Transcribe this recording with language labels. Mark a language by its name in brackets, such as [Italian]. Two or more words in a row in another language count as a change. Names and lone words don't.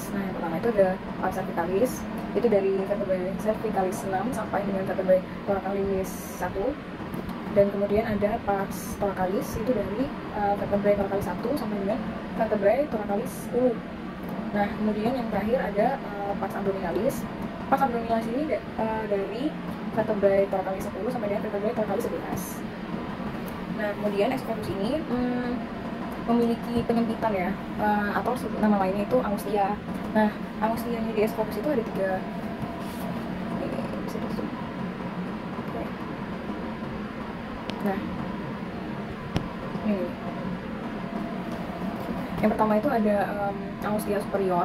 [Indonesian] Nah, yang pertama itu ada [Latin] pars cervicalis, [Indonesian] itu dari [Latin] vertebrae cervicalis [Indonesian] 6 sampai dengan [Latin] vertebrae thoracalis [Indonesian] 1. Dan kemudian ada [Latin] pars thoracalis, [Indonesian] itu dari [Latin] vertebrae thoracalis [Indonesian] 1 sampai dengan [Latin] vertebrae thoracalis [Indonesian] 10. Nah, kemudian yang terakhir ada [Latin] pars abdominalis. Pars abdominalis [Indonesian] ini dari [Latin] vertebrae thoracalis [Indonesian] 10 sampai dengan [Latin] vertebrae thoracalis [Indonesian] 11. Nah, kemudian esophagus ini memiliki penyempitan ya, atau nama lainnya itu angustia. Nah, angustianya di esophagus itu ada 3. Nah, ini yang pertama itu ada [Latin] angustia superior.